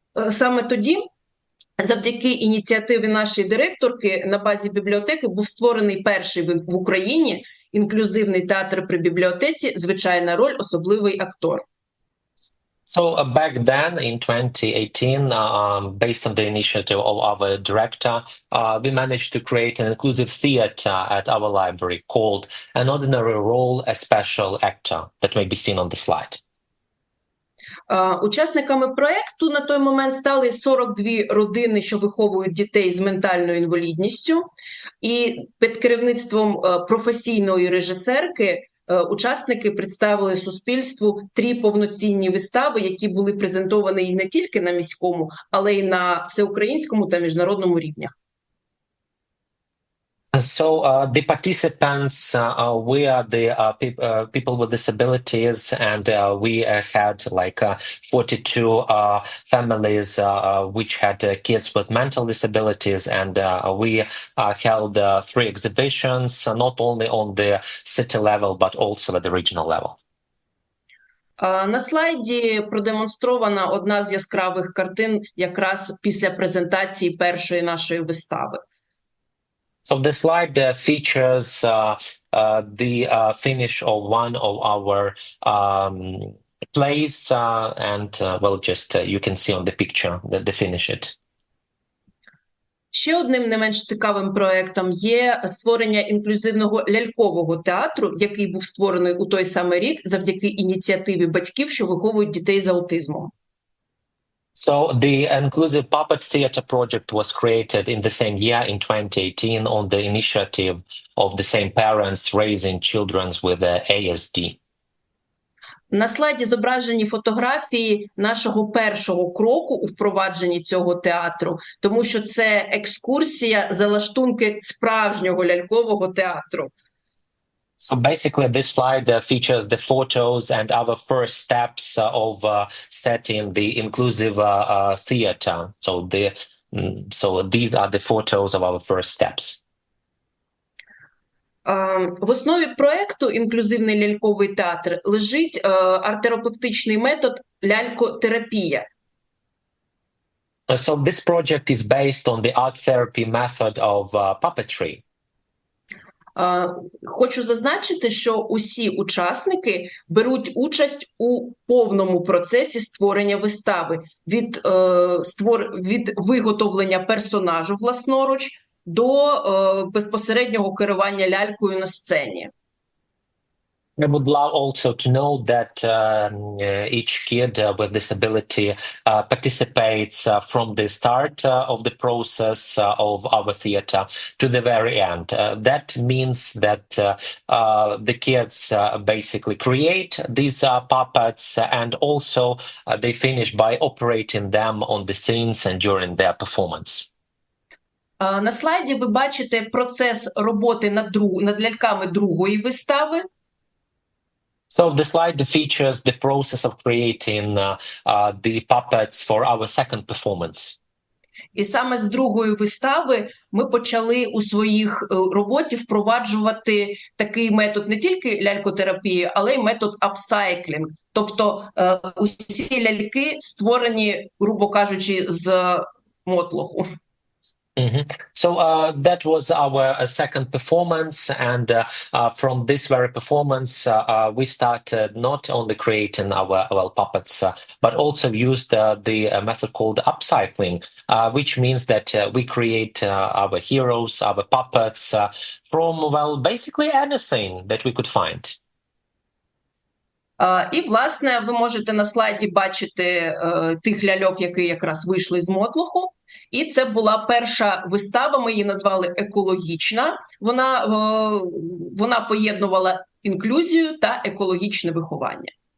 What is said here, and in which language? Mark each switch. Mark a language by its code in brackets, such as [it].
[uk] Саме тоді, завдяки ініціативі нашої директорки, на базі бібліотеки був створений перший в Україні інклюзивний театр при бібліотеці «Звичайна роль. Особливий актор». [en] So back then in 2018, based on the initiative of our director, we managed to create an inclusive theater at our library called An Ordinary Role, a Special Actor, that may be seen on the slide. [uk] Учасниками проєкту на той момент стали 42 родини, що виховують дітей з ментальною інвалідністю. І під керівництвом професійної режисерки учасники представили суспільству 3 повноцінні вистави, які були презентовані не тільки на міському, але й на всеукраїнському та міжнародному рівнях. [en] So the participants, we are the people with disabilities, and we had like 42 families which had kids with mental disabilities, and we held 3 exhibitions, not only on the city level, but also at the regional level. [uk] На слайді продемонстрована одна з яскравих картин якраз після презентації першої нашої вистави. [en] So the slide features the finish of one of our plays, and well, just you can see on the picture that they finish it. [uk] Ще одним не менш цікавим проєктом є створення інклюзивного лялькового театру, який був створений у той самий рік завдяки ініціативі батьків, що виховують дітей з аутизмом. [en] So the inclusive puppet theater project was created in the same year, in 2018, on the initiative of the same parents raising children with ASD. [uk] На слайді зображені фотографії нашого першого кроку у впровадженні цього театру, тому що це екскурсія за лаштунки справжнього лялькового театру. [en] So basically, this slide features the photos and our first steps of setting the inclusive theater. So these are the photos of our first steps. [uk] В основі проєкту «Інклюзивний ляльковий театр» лежить арт-терапевтичний метод лялькотерапія. [en] So this project is based on the art therapy method of puppetry. [uk] Хочу зазначити, що усі учасники беруть участь у повному процесі створення вистави, від виготовлення персонажу власноруч до безпосереднього керування лялькою на сцені. [en] I would love also to know that each kid with disability participates from the start of the process of our theater to the very end. That means that the kids basically create these puppets, and also they finish by operating them on the scenes and during their performance. [uk] На слайді ви бачите процес роботи над ляльками другої вистави. [en] So the slide features the process of creating the puppets for our second performance. [uk] І саме з другої вистави ми почали у своїх роботі впроваджувати такий метод не тільки лялькотерапії, але й метод апсайклінг. Тобто усі ляльки створені, грубо кажучи, з мотлоху. [en] So that was our second performance, and from this very performance, we started not only creating our puppets, but also used the method called upcycling, which means that we create our heroes, our puppets from, well, basically anything that we could find. [uk] І, власне, ви можете на слайді бачити тих ляльок, які якраз вийшли з мотлоху. І це була перша вистава, ми її назвали екологічна. Вона поєднувала інклюзію та екологічне виховання.